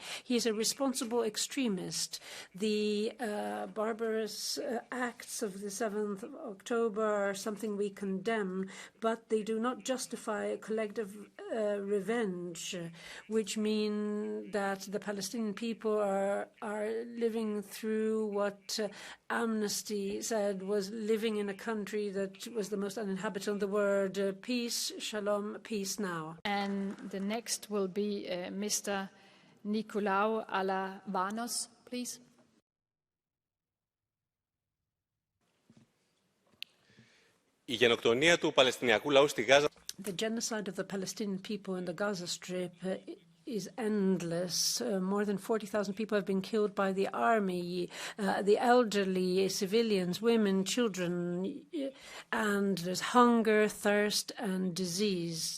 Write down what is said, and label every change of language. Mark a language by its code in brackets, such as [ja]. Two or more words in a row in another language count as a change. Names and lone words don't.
[en] He is a responsible extremist. The barbarous acts of the 7th of October are something we condemn, but they do not justify collective revenge, which mean that the Palestinian people are living through what Amnesty said was living in a country that was the most uninhabitable. The word peace, shalom, peace now. And the next will be Mr. Nikolaou Alavanos, please. [el] Η γενοκτονία του Παλαιστινιακού λαού στη Γάζα. [en] The genocide of the Palestinian people in the Gaza Strip is endless. More than 40,000 people have been killed by the army, the elderly, civilians, women, children, and there's hunger, thirst, and disease.